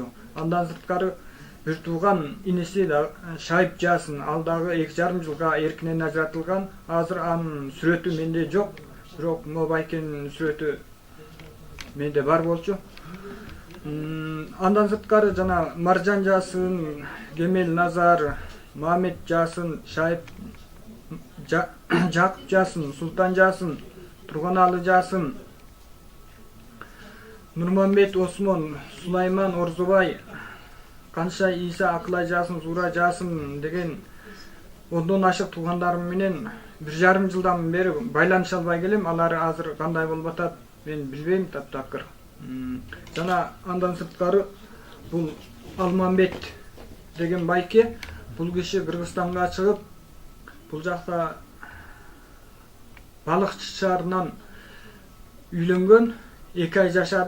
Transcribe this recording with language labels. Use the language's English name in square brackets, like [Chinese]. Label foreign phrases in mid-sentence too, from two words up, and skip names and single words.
[Kyrgyz] Андан сырткары бир тууган иниси да Шайып Жасын, ал дагы 2,5 жылга эркинен ажыратылган. Азыр анын сүрөтү менде жок. Бирок могу байкенин сүрөтү менде бар болчу. Андан сырткары жана Маржан Жасын, Кемел Назар, Мамет Жасын, Шайып Жакып Жасын, Султан Жасын, Турганалы Жасын, Нурмамбет Осмон, Сулайман Орзубай, Канша Иса Акылай Жасын, Зура Жасын деген 10дон ашык туугандарым менен 1,5 жылдан бери байланыша албай келем. Алар азыр кандай болуп атат мен билбейм таптакыр. Жана андан сырткары бул Алмамбет деген байке, бул киши Кыргызстанга чыгып, бул жакта балыкчы шаарынан үйлөнгөн, 2 ай жашады.